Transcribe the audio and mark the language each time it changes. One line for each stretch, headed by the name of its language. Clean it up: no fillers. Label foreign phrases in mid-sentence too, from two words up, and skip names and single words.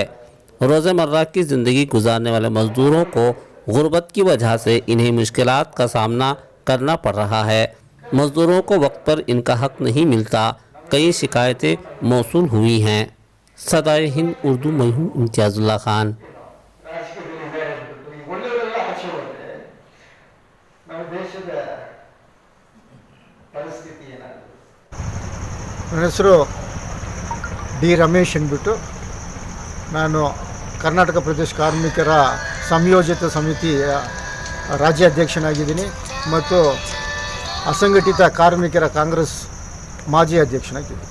Urdu: روزمرہ کی زندگی گزارنے والے مزدوروں کو غربت کی وجہ سے انہیں مشکلات کا سامنا کرنا پڑ رہا ہے. مزدوروں کو وقت پر ان کا حق نہیں ملتا۔ کئی شکایتیں موصول ہوئی ہیں. صدائے ہند اردو میں ہوں امتیاز اللہ خان.
Kannada: ನನ್ನ ಹೆಸರು ಡಿ ರಮೇಶ್ ಅಂದ್ಬಿಟ್ಟು, ನಾನು ಕರ್ನಾಟಕ ಪ್ರದೇಶ ಕಾರ್ಮಿಕರ ಸಂಯೋಜಿತ ಸಮಿತಿಯ ರಾಜ್ಯಾಧ್ಯಕ್ಷನಾಗಿದ್ದೀನಿ ಮತ್ತು ಅಸಂಘಟಿತ ಕಾರ್ಮಿಕರ ಕಾಂಗ್ರೆಸ್ ಮಾಜಿ ಅಧ್ಯಕ್ಷನಾಗಿದ್ದೀನಿ.